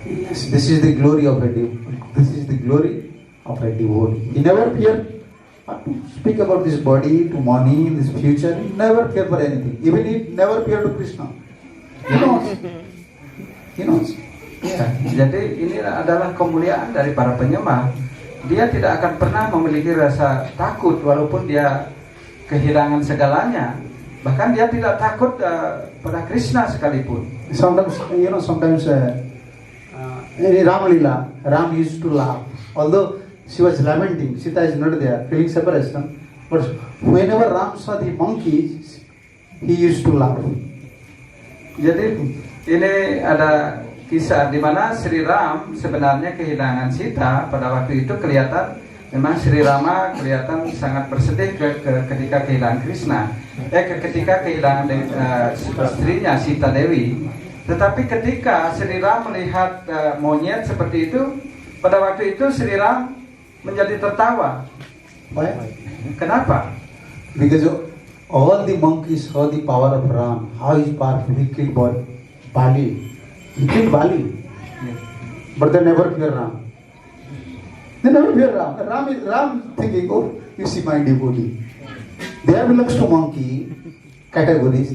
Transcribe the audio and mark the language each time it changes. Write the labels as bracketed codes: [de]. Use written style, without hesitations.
[en] Yes, this is the glory of a devotee. This is the glory of a devotee. He never feared to speak about this body, to money, this future. He never feared for anything. Even he never feared to Krishna. He knows. He knows. [id] Ya, jadi ini adalah kemuliaan dari para penyembah. Dia tidak akan pernah memiliki rasa takut walaupun dia kehilangan segalanya. Bahkan dia tidak takut pada Krishna sekalipun. [en] Sometimes in Ram Lila, Ram used to laugh. Although she was lamenting, Sita is not there, feeling separation. But whenever Ram saw the monkeys, he used to laugh. [id] Jadi ini ada kisah di mana Sri Ram sebenarnya kehilangan Sita. Pada waktu itu kelihatan memang Sri Rama kelihatan sangat bersedih ketika kehilangan Krishna. Ketika kehilangan istrinya Sita Dewi. Tetapi ketika Sri Ram melihat monyet seperti itu, pada waktu itu Sri Ram menjadi tertawa. [en] Why? [id] Kenapa? [en] Because all the monkeys saw the power of Ram. How is powerful? He killed Bali. He killed Bali. But they never fear Ram. They never fear Ram. Ram thinking, oh, you see my devotee. They belongs to monkey categories.